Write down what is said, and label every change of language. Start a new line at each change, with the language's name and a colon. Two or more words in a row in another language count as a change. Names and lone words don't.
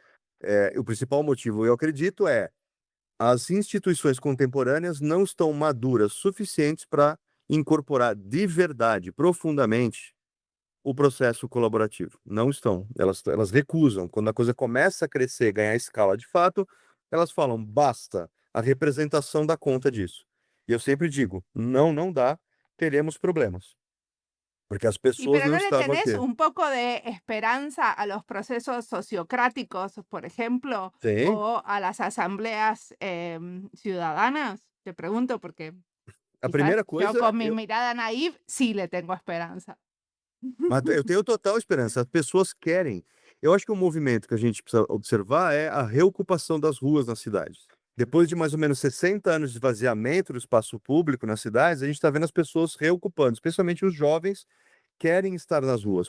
Portuguese: O principal motivo, eu acredito, as instituições contemporâneas não estão maduras suficientes para incorporar de verdade, profundamente, o processo colaborativo. Não estão. Elas recusam. Quando a coisa começa a crescer, ganhar escala de fato, elas falam, basta, a representação dá conta disso. E eu sempre digo, não dá, teremos problemas. Porque as
Spanish: Y
Portuguese: pessoas
Spanish: pero
Portuguese: não
Spanish: ¿no le
Portuguese: estavam
Spanish: tenés
Portuguese: aqui.
Spanish: un poco de esperanza a los procesos sociocráticos, por ejemplo,
Portuguese: Tem.
Spanish: o a las asambleas ciudadanas? Te pregunto porque
Portuguese: A
Spanish: quizás
Portuguese: primeira
Spanish: yo
Portuguese: coisa,
Spanish: con mi mirada naive sí le tengo esperanza.
Portuguese: mas eu tenho total esperança. As pessoas querem. Eu acho que o movimento que a gente precisa observar é a reocupação das ruas nas cidades. Depois de mais ou menos 60 anos de esvaziamento do espaço público nas cidades, a gente está vendo as pessoas reocupando, especialmente os jovens querem estar nas ruas.